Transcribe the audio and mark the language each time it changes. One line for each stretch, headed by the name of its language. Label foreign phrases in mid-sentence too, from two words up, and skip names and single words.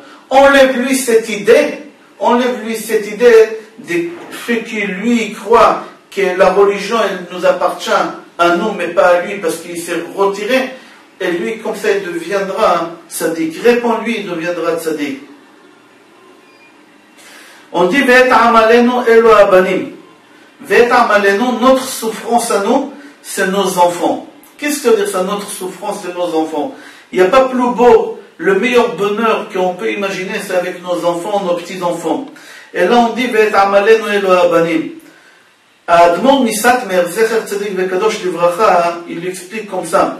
French: Enlève-lui cette idée du fait qu'il lui croit que la religion elle nous appartient à nous, mais pas à lui, parce qu'il s'est retiré. Et lui, comme ça, il deviendra tzaddik. Réponds-lui, il deviendra tzaddik. On dit
Hebrew: ואת עמלנו אלו הבנים.
French: Notre souffrance à nous, c'est nos enfants. Qu'est-ce que veut dire ça, notre souffrance, c'est nos enfants? Il n'y a pas plus beau, le meilleur bonheur qu'on peut imaginer, c'est avec nos enfants, nos petits-enfants. Et là on dit,
Hebrew: אדמו"ר מסאטמר, זכר צדיק וקדוש לברכה,
French: il explique comme ça.